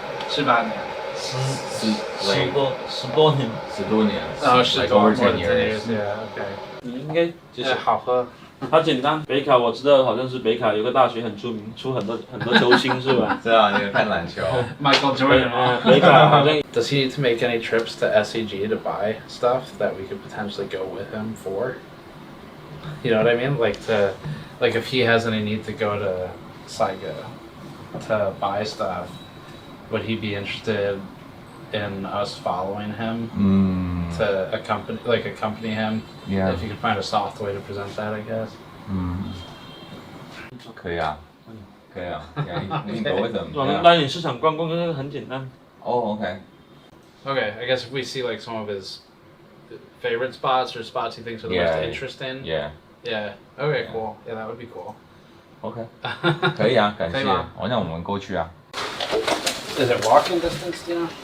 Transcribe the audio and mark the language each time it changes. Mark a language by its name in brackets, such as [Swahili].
[Chinese] 18年。 10多年。 10多年。 10多 [English] 10 years。 OK。 [Chinese] 你应该就是好喝。它简单，北卡我知道，好像是北卡有个大学很出名，出很多球星是吧？是啊，你有看篮球。 [English] Michael Jordan。 [Chinese] 北卡好像。 [English] Does he need to make any trips to SEG to buy stuff that we could potentially go with him for? You know what I mean? Like if he has any need to go to Saiga to buy stuff, would he be interested in us following him to accompany him? Yeah. If you could find a soft way to present that, I guess. [Chinese] 可以啊，可以啊。你 [English] go with them. [Chinese] 我们带你市场逛逛，这个很简单。 [English] Oh, okay. Okay, I guess if we see like some of his favorite spots or spots he thinks are the most interesting. Yeah. Yeah. Okay, cool. Yeah, that would be cool. [Chinese] OK. 可以啊，感谢。那我们过去啊。 [English] Is it walking distance, do you know?